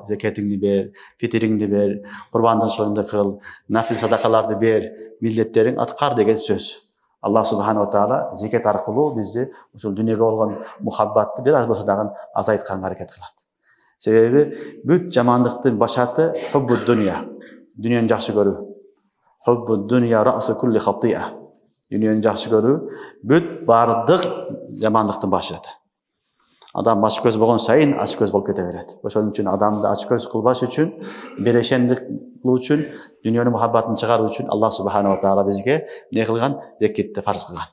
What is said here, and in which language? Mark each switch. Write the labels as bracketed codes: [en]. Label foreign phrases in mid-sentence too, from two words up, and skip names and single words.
[ky] Зекетиңди бер, фитириңди бер, курбандычылыгыңды кыл, нафил садакаларды бер, миллеттериң аткар деген сөз. [ar] الله سبحانه وتعالى [ky] зекет аркылуу бизди ушул дүйнөгө болгон мухаббатты бир аз болсо дагы азайтканга аракет кылат. Себеби бүт жамандыктын башаты [ar] حب الدنيا. [ky] Дүйнөнү жакшы көрүү. [ar] حب الدنيا رأس كل خطيئة. [ky] Dünyanı жақсы көрүү бүт бардык жамандыктын башыты. Адам ачкөз болгон сайын ачкөз болуп кете берет. Ошон үчүн адамды ачкөз кылбаш үчүн, берешендик кылуу үчүн, дүйнөнүн мухаббатын чыгаруу үчүн [ar] الله سبحانه وتعالى [ky] бизге не кылган? Зекетти фарз кылган.